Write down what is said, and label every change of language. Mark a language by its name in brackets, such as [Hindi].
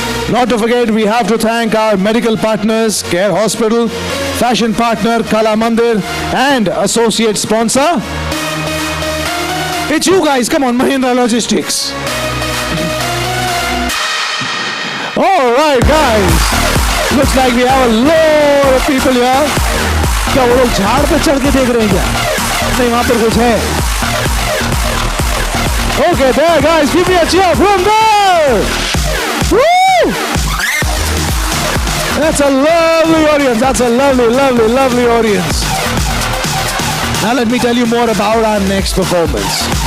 [English] Not to forget, we have to thank our medical partners, Care Hospital, fashion partner, Kala Mandir, and associate sponsor. It's you guys, come on, Mahindra Logistics. All right, guys. Looks like we have a lot of people here. [Hindi] क्या वो लोग झाड़ पे चढ़ के देख रहे हैं क्या? नहीं, वहां पर कुछ है. [English] Okay, there, guys, give me a cheer from there. Woo! That's a lovely audience. That's a lovely audience. Now let me tell you more about our next performance.